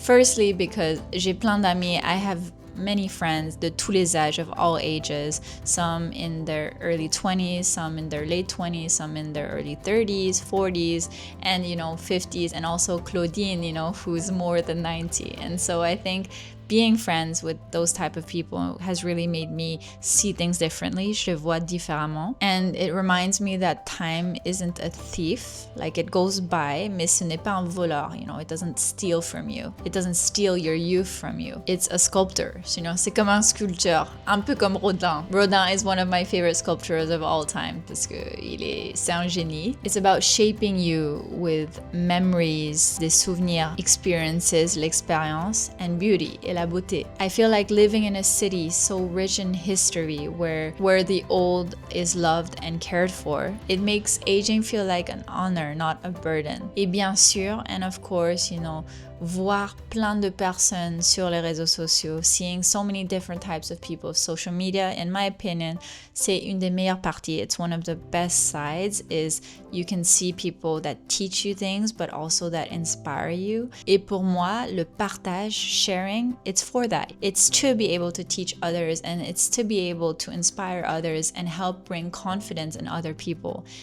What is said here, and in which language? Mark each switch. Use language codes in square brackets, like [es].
[en] Firstly, because [fr] j'ai plein d'amis, [en] I have many friends [fr] de tous les âges, [en] of all ages, some in their early 20s, some in their late 20s, some in their early 30s, 40s, and 50s, and also Claudine, who's more than 90. And so I think being friends with those type of people has really made me see things differently. [fr] Je vois différemment. [en] And it reminds me that time isn't a thief. Like it goes by, [fr] mais ce n'est pas un voleur. [en] It doesn't steal from you. It doesn't steal your youth from you. It's a sculptor. [fr] C'est comme un sculpteur. Un peu comme Rodin. [en] Rodin is one of my favorite sculptors of all time [fr] parce que c'est un génie. [en] It's about shaping you with memories, [fr] des souvenirs, [en] experiences, [fr] l'expérience, [en] and beauty. [fr] Et la beauté. [en] I feel like living in a city so rich in history where the old is loved and cared for, it makes aging feel like an honor, not a burden. [fr] Et bien sûr, [en] and of course, [fr] voir plein de personnes sur les réseaux sociaux, [en] seeing so many different types of people, social media, in my opinion, [fr] c'est une des meilleures parties. [en] It's one of the best sides, is you can see people that teach you things, but also that inspire you. [fr] Et pour moi, le partage, [en] sharing, it's for that. It's to be able to teach others, and it's to be able to inspire others and help bring confidence in other people.